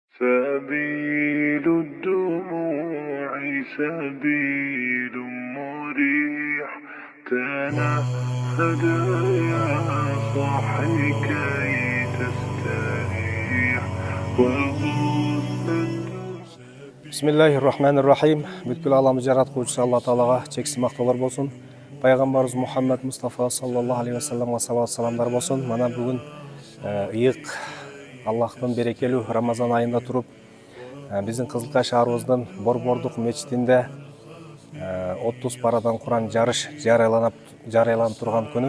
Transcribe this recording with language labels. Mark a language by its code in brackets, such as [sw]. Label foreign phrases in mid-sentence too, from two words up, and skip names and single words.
[ar] سبيل الدموع سبيل مريح تنهد يا صاحي كي تستريح بسم الله الرحمن الرحيم. [ky] Бүткүл аламды жараткучусу Алла Таалага чексиз мактоолор болсун. Пайгамбарыбыз Мухаммад Мустафа [ar] صلى الله عليه وسلم [ky] салават саламдар болсун. Мана бүгүн ыйык Аллахтын берекелүү Рамазан айында туруп, биздин Кызылкай шаарыбыздын Борбордук мечитинде 30 парадан Куран жарыш жарыяланып турган күнү.